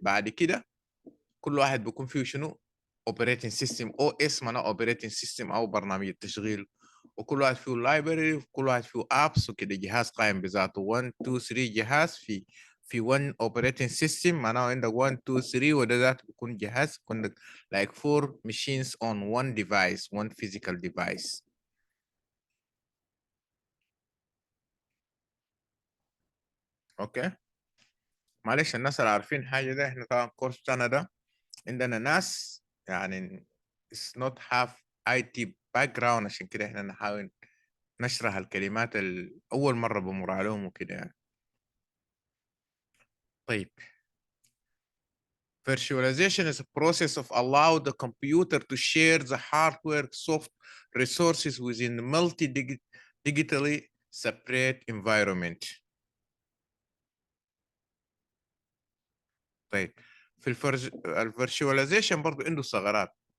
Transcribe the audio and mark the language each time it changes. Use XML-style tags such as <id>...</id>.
<ar>بعد كده كل واحد بيكون فيه شنو؟ اوبريتنج سيستم، او اس معناه اوبريتنج سيستم او برنامج التشغيل. وكل واحد فيه لايبرري، وكل واحد فيه ابس وكده. جهاز قائم بذاته 1 2 3 جهاز في 1 اوبريتنج سيستم، معناه عندك 1 2 3. وده ذاته بيكون جهاز يكون</ar> <en>like 4 machines on one device, one physical device.</en> <ar>اوكي، معلش الناس اللي عارفين حاجه ده، احنا طبعا الكورس بتاعنا ده عندنا ناس يعني</ar> <en>it's not have IT background،</en> <ar>عشان كده احنا نحاول نشرح الكلمات أول مرة بمر عليهم وكده يعني. طيب،</ar> <en>virtualization is a process of allow the computer to share the hardware soft resources within a digitally separate environment.</en> <ar>طيب، في الفيرتشواليزيشن برضو عنده ثغرات.</ar>